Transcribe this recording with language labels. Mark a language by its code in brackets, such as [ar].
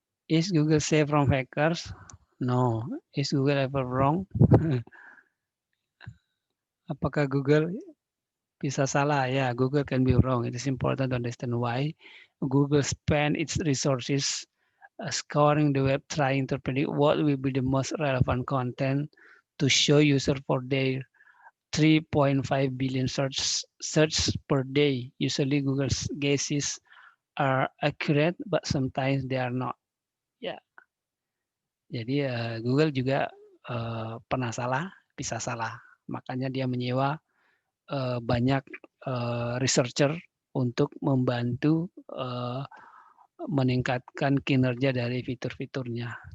[en] Is Google safe from hackers? No. Is Google ever wrong? [id] Apakah Google bisa salah? [en] Ya, Google can be wrong. It is important to understand why Google spend its resources scouring the web trying to predict what will be the most relevant content to show user for their 3.5 billion search per day. Usually Google's guesses are accurate, but sometimes they are not. [id] Ya, jadi Google juga pernah salah, bisa salah. Makanya dia menyewa banyak researcher untuk membantu meningkatkan kinerja dari fitur-fiturnya.